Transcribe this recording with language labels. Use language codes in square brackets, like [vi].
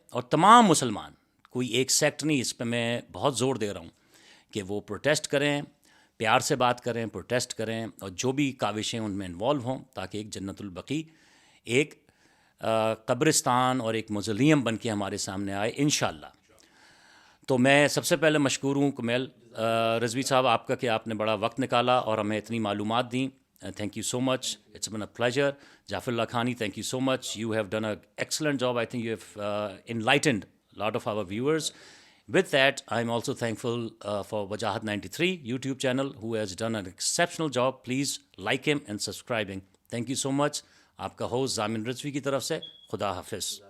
[ur] اور تمام مسلمان, کوئی ایک سیکٹ نہیں, اس پہ میں بہت زور دے رہا ہوں کہ وہ پروٹیسٹ کریں, پیار سے بات کریں, پروٹیسٹ کریں, اور جو بھی کاوشیں ان میں انوالو ہوں, تاکہ ایک جنت البقیع ایک قبرستان اور ایک موزولیم بن کے ہمارے سامنے آئے انشاءاللہ. تو میں سب سے پہلے مشکور ہوں کمیل رضوی صاحب آپ کا کہ آپ نے بڑا وقت نکالا اور ہمیں اتنی معلومات دیں. [en] Thank you so much, it's been a pleasure. Jafar Lakhani, thank you so much. You have done an excellent job. I think you have enlightened a lot of our viewers. With that, I'm also thankful for Wajahat 93 YouTube channel, who has done an exceptional job. Please like him and subscribing. Thank you so much. [ur] آپ کا host Zamin Rizvi کی طرف سے خدا حافظ.